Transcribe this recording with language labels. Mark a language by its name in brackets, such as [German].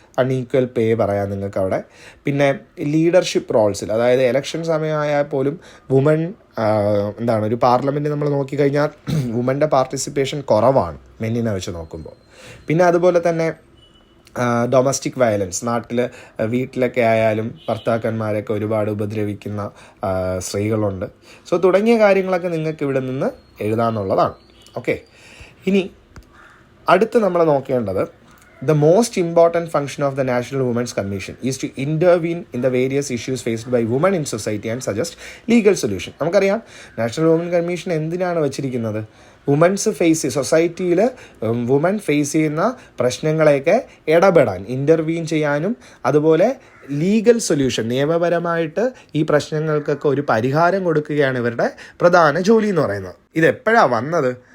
[Malayalam] Unequal പേ പറയാം നിങ്ങൾക്ക് അവിടെ. പിന്നെ ലീഡർഷിപ്പ് റോൾസിൽ, അതായത് ഇലക്ഷൻ സമയമായാൽ പോലും വുമൺ ഒരു പാർലമെൻറ്റ് നമ്മൾ നോക്കിക്കഴിഞ്ഞാൽ വുമൻ്റെ പാർട്ടിസിപ്പേഷൻ കുറവാണ് മെന്നിനെ വെച്ച് നോക്കുമ്പോൾ. പിന്നെ അതുപോലെ തന്നെ ഡൊമസ്റ്റിക് വയലൻസ്, നാട്ടിൽ വീട്ടിലൊക്കെ ആയാലും ഭർത്താക്കന്മാരെയൊക്കെ ഒരുപാട് ഉപദ്രവിക്കുന്ന സ്ത്രീകളുണ്ട്. സോ തുടങ്ങിയ കാര്യങ്ങളൊക്കെ നിങ്ങൾക്ക് ഇവിടെ നിന്ന് എഴുതാമെന്നുള്ളതാണ്. ഓക്കെ, ഇനി അടുത്ത് നമ്മൾ നോക്കേണ്ടത്, [English] the most important function of the National Women's Commission is to intervene in the various issues faced by women in society and suggest legal solution. [Malayalam] നമുക്കറിയാം നാഷണൽ വുമൻ കമ്മീഷൻ എന്തിനാണ് വെച്ചിരിക്കുന്നത്? വുമൻസ് സൊസൈറ്റിയിൽ വുമൻ ഫേസ് ചെയ്യുന്ന പ്രശ്നങ്ങളെയൊക്കെ ഇടപെടാൻ, intervene ചെയ്യാനും അതുപോലെ legal solution, നിയമപരമായിട്ട് ഈ പ്രശ്നങ്ങൾക്കൊക്കെ ഒരു പരിഹാരം കൊടുക്കുകയാണ് ഇവരുടെ പ്രധാന ജോലി എന്ന് പറയുന്നത്. ഇതെപ്പോഴാണ് വന്നത്?